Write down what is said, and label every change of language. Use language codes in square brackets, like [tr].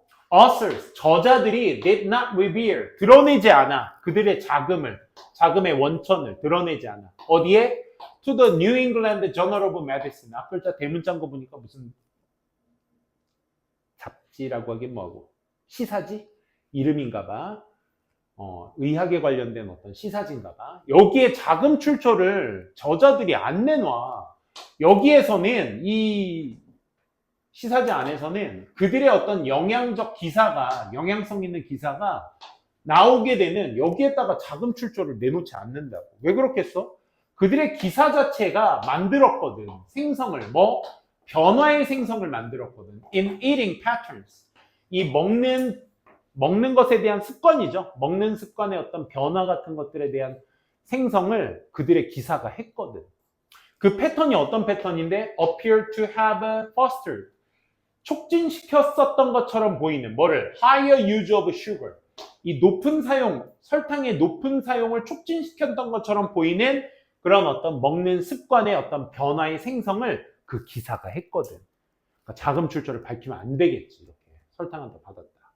[en] authors, [ko] 저자들이 [en] did not reveal, [ko] 드러내지 않아. 그들의 자금의 원천을 드러내지 않아. 어디에? [en] To the New England Journal of Medicine. [ko] 앞글자 대문자인 거 보니까 무슨 잡지라고 하긴 뭐하고. 시사지? 이름인가 봐. 의학에 관련된 어떤 시사지인가 봐. 여기에 자금 출처를 저자들이 안 내놔. 여기에서는 이 시사지 안에서는 그들의 어떤 영향성 있는 기사가 나오게 되면 여기에다가 자금 출처를 내놓지 않는다고. 왜 그렇겠어? 그들의 기사 자체가 만들었거든. 생성을. 변화의 생성을 만들었거든. [en] In eating patterns. [ko] 이 먹는 것에 대한 습관이죠. 먹는 습관의 어떤 변화 같은 것들에 대한 생성을 그들의 기사가 했거든. 그 패턴이 어떤 패턴인데? [en] Appear to have fostered. [ko] 촉진시켰었던 것처럼 보이는 뭐를? [en] Higher use of sugar. [ko] 이 높은 사용, 설탕의 높은 사용을 촉진시켰던 것처럼 보이는 그런 어떤 먹는 습관의 어떤 변화의 생성을 그 기사가 했거든. 그러니까 자금 출처를 밝히면 안 되겠지. 이렇게 설탕을 더 받았다.